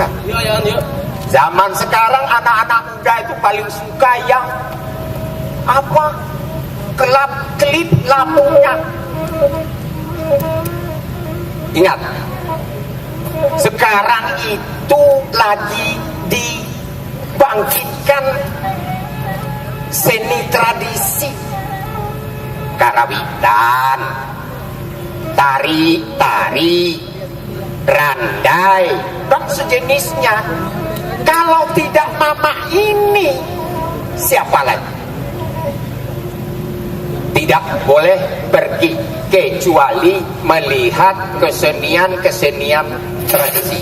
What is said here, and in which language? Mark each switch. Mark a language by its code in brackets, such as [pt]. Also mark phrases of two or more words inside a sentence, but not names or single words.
[id] Zaman sekarang anak-anak muda itu paling suka yang apa? Kelap-kelip lampunya. Ingat, sekarang itu lagi dibangkitkan seni tradisi karawitan, tari-tari, randai, dan sejenisnya. Kalau tidak Mama ini, siapa lagi? Tidak boleh pergi kecuali melihat kesenian-kesenian tradisi.